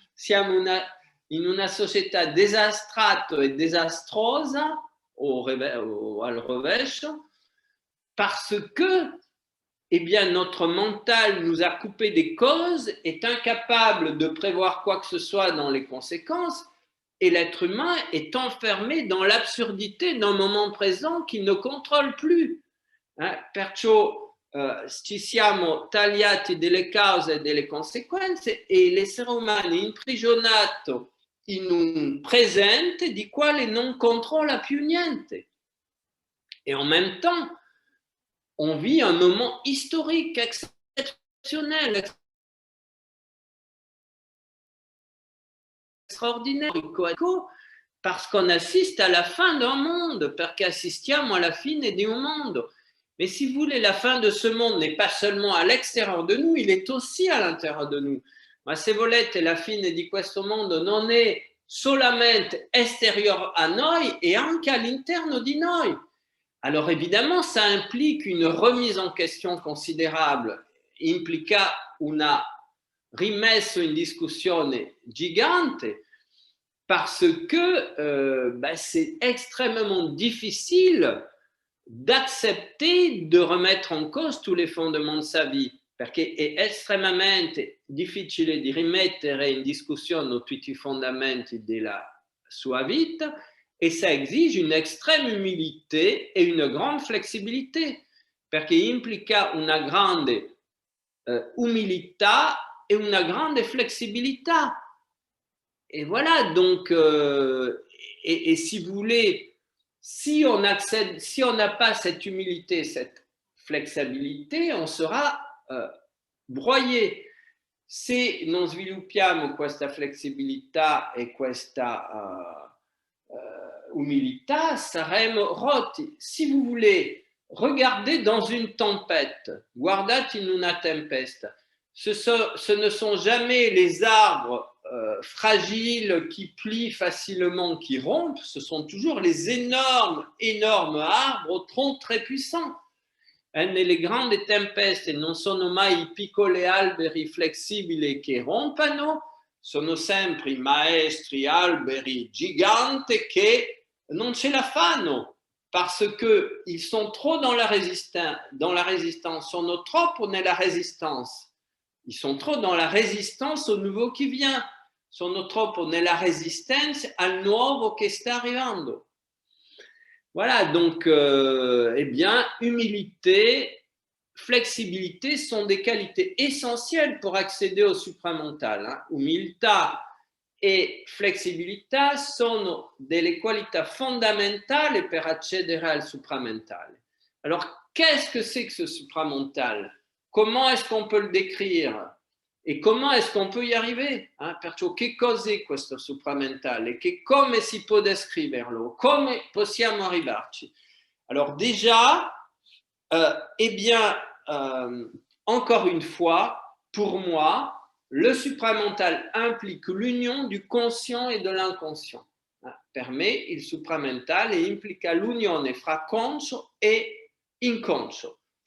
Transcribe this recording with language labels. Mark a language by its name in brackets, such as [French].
[Italian] Siamo in una società disastrata e disastrosa, al rovescio, [French] parce que eh bien, notre mental nous a coupé des causes, est incapable de prévoir quoi que ce soit dans les conséquences, et l'être humain est enfermé dans l'absurdité d'un moment présent qu'il ne contrôle plus. [Italian] Perciò ci siamo tagliati delle cause e delle conseguenze e l'essere umano è imprigionato in un presente di quale non controlla più niente. [French] Et en même temps, on vit un moment historique exceptionnel, extraordinaire, parce qu'on assiste à la fin d'un monde, [Italian] perché assistiamo alla fine di un mondo. [French] Mais si vous voulez, la fin de ce monde n'est pas seulement à l'extérieur de nous, il est aussi à l'intérieur de nous. [Italian] Ma se volete, la fine di questo mondo non è solamente esteriore a noi, e anche all'interno di noi. [French] Alors évidemment, ça implique une remise en question considérable, [Italian] implica una rimessa in discussione gigante, [French] parce que c'est extrêmement difficile d'accepter de remettre en cause tous les fondements de sa vie, [Italian] perché è estremamente difficile di rimettere in discussione tutti i fondamenti della sua vita, [French] et ça exige une extrême humilité et une grande flexibilité, [Italian] perché implica una grande umilità et una grande flexibilità. [French] Et voilà, donc, et si vous voulez, si on n'a pas cette humilité, cette flexibilité, on sera broyé. [Italian] Se non sviluppiamo questa flessibilità e questa umilità, saremo rotti. [French] Si vous voulez, regardez dans une tempête, [Italian] guardate in una tempesta. [French] Ce ne sont jamais les arbres fragiles qui plient facilement, qui rompent, ce sont toujours les énormes arbres au tronc très puissants. [Italian] Nelle grandi tempeste non sono mai i piccoli alberi flessibili che rompono, sono sempre i maestri alberi giganti che non ce la fanno, [French] parce qu'ils sont trop dans la résistance, [Italian] sono troppo nella résistance. [French] Ils sont trop dans la résistance au nouveau qui vient, [Italian] sono troppo nella resistenza al nuovo che sta arrivando. [French] Voilà, donc, eh bien, humilité, flexibilité sont des qualités essentielles pour accéder au supramental. [Italian] Umiltà e flessibilità sono delle qualità fondamentali per accedere al supramentale. [French] Alors, qu'est-ce que c'est que ce supramental? Comment est-ce qu'on peut le décrire? E comment est-ce qu'on peut y arriver? [Italian] Perciò che cos'è questo supramentale? Come si può descriverlo? Come possiamo arrivarci? [French] Alors déjà, eh bien, encore une fois, pour moi, le supramental implique l'union du conscient et de l'inconscient. [Italian] Per me, il supramentale implica l'unione fra conscio e inconscio.